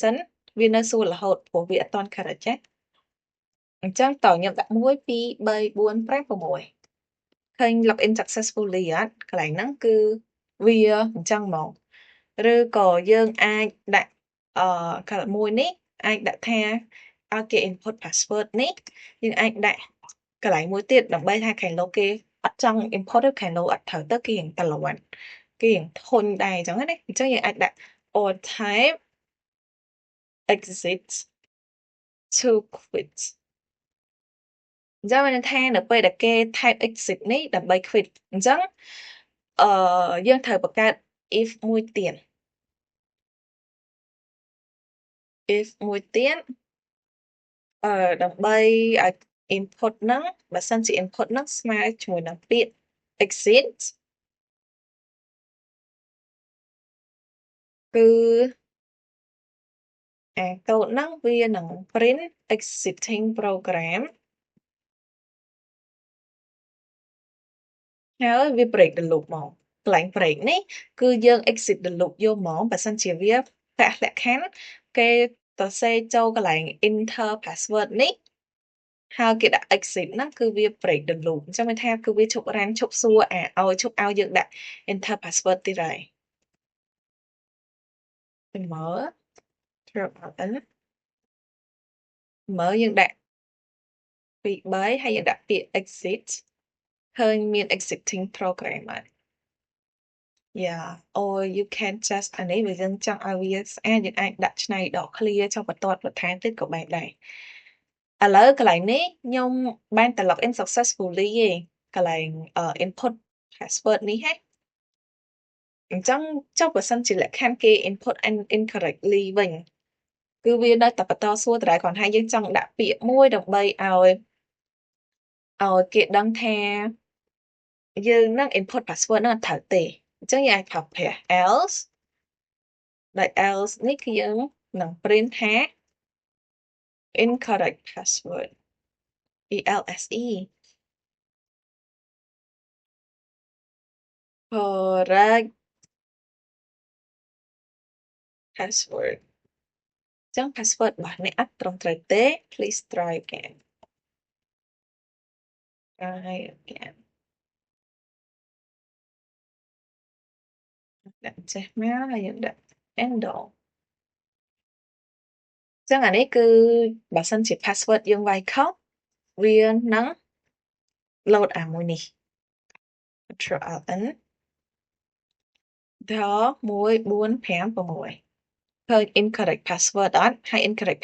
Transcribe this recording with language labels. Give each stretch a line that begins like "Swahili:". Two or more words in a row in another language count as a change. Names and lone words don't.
Khmer: សិនវានៅសួររហូតព្រោះវាអត់ទាន់ correct ចាអញ្ចឹងតើខ្ញុំដាក់1 2 3 4 5 6ឃើញ
English: login successfully
Khmer: អត់កន្លែងហ្នឹងគឺវាអញ្ចឹងហ្មងឬក៏យើងអាចដាក់កន្លែងមួយនេះអាចដាក់ថាឲ្យគេ
English: input password
Khmer: នេះយើងអាចដាក់កន្លែងមួយទៀតដើម្បីថាខាងលោកគេអត់ចង់ input ទេខាងលោកអត់ត្រូវទៅគេរៀងតលន់គេរៀងធុញដែរអញ្ចឹងណាអញ្ចឹងយើងអាចដាក់
English: all type exit to quit
Khmer: អញ្ចឹងមានន័យថានៅពេលដែលគេ type exit នេះដើម្បី quit អញ្ចឹងយើងត្រូវបង្កើត if មួយទៀត if មួយទៀតដើម្បីឲ្យ input ហ្នឹងបើសិនជា input ហ្នឹងស្មើជាមួយនឹងពាក្យ exit គឺកូដហ្នឹងវានឹង
English: print exiting program
Khmer: ហើយវា
English: break the loop
Khmer: មកកន្លែង break នេះគឺយើង
English: exit the loop
Khmer: យកមកបើសិនជាវាប្រាក់លក្ខខណ្ឌគេសរសេរចូលកន្លែង
English: enter password
Khmer: នេះហើយគេដាក់ exit ហ្នឹងគឺវា
English: break the loop
Khmer: អញ្ចឹងមានថាគឺវាឈប់ run ឈប់សួរឈប់ឲ្យយើងដាក់
English: enter password
Khmer: ទៀតហើយ ទៅមើល
English: drop in
Khmer: មើលយើងដាក់2 3ហើយយើងដាក់ពាក្យ exit ឃើញមាន
English: exiting program
Khmer: ហើយ
English: Yeah or you can just
Khmer: អានេះវាយើងច ង់ឲ្យវាស្អាតយើងអាចដាក់ឆ្នៃដក clear ចុះបន្ទាត់បន្ថែមទៀតក៏បានដែរឥឡូវកន្លែងនេះ ខ្ញុំបានតែ
English: login successfully
Khmer: ឯងកន្លែង
English: input password
Khmer: នេះហ៎អញ្ចឹងចុះបើ សិនជាលក្ខខណ្ឌគេ
English: input incorrectly
Khmer: វិញគឺវានៅតែបន្តសួរដដែលគ្រាន់តែយើងចង់ដាក់ពាក្យមួយដើម្បីឲ្យគេដឹងថាយើងនឹង input password ហ្នឹងអត់ត្រូវទេអញ្ចឹងយើងអាចប្រើប្រាស់ else ដែល else នេះគឺយើងនឹង print ថា
English: incorrect password ELSE correct password
Khmer: អញ្ចឹង password របស់អ្នកអត់ត្រឹមត្រូវទេ
English: please try again try again
Khmer: ដាក់ចេះមកហើយយើងដាក់ enter អញ្ចឹងអានេះគឺបើសិនជា password យើងវាយខុសវានឹង load អាមួយនេះ
English: control alt n
Khmer: ដល់1 4 5 6ឃើញ
English: incorrect password
Khmer: អត់ហើយ incorrect